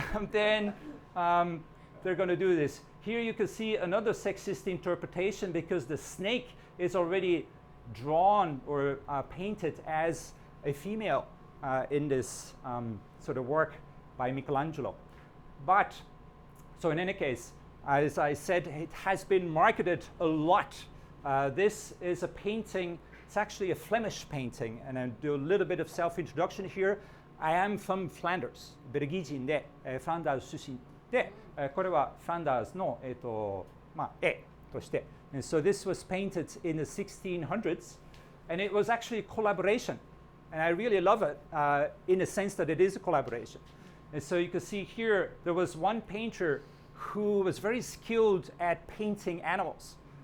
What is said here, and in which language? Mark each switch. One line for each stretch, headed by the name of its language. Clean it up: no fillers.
English: Then they're going to do this. Here you can see another sexist interpretation because the snake is already drawn or painted as a female in this sort of work by Michelangelo. But, so in any case, as I said, it has been marketed a lot. This is a painting, it's actually a Flemish painting, and I'll do a little bit of self-introduction here. I am from Flanders,
Japanese: ベルギー人で、フランダーズ出身で、これはフランダーズの、絵として。
English: And so this was painted in the 1600s, and it was actually a collaboration. And I really love it in the sense that it is a collaboration. And so you can see here, there was one painter who was very skilled at painting animals.